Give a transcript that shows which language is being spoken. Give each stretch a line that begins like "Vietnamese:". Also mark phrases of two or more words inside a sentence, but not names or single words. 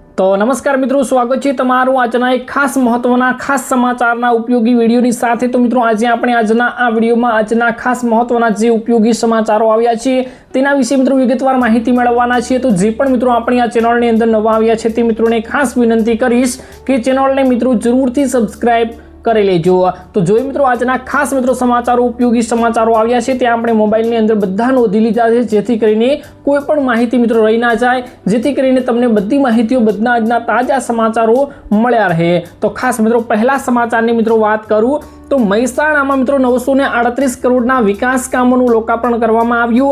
Gujarati: તો નમસ્કાર મિત્રો, સ્વાગત છે તમારું આજના એક ખાસ મહત્વના ખાસ સમાચારના ઉપયોગી વિડિયોની સાથે। તો મિત્રો, આજ આપણે આજના આ વિડિયોમાં આજના ખાસ મહત્વના જે ઉપયોગી સમાચારો આવ્યા છે તેના વિશે મિત્રો વિગતવાર માહિતી મેળવવાના છે। તો જે પણ મિત્રો આપણી આ ચેનલની અંદર નવા આવ્યા છે તે મિત્રોને ખાસ વિનંતી કરીશ કે ચેનલને મિત્રો જરૂરથી સબ્સ્ક્રાઇબ કરી લેજો। તો જોઈ મિત્રો આજના ખાસ મિત્રો સમાચારો ઉપયોગી સમાચારો આવ્યા છે તે આપણે મોબાઈલની અંદર બધા નોંધી લીધા છે, જેથી કરીને કોઈ પણ માહિતી મિત્રો રહી ના જાય, જેથી કરીને તમને બધી માહિતીઓ બધા આજના તાજા સમાચારો મળ્યા રહે। તો ખાસ મિત્રો પહેલા સમાચારની મિત્રો વાત કરું तो મહેસાણામાં મિત્રો 938 કરોડના વિકાસ કામોનું લોકાર્પણ કરવામાં આવ્યું।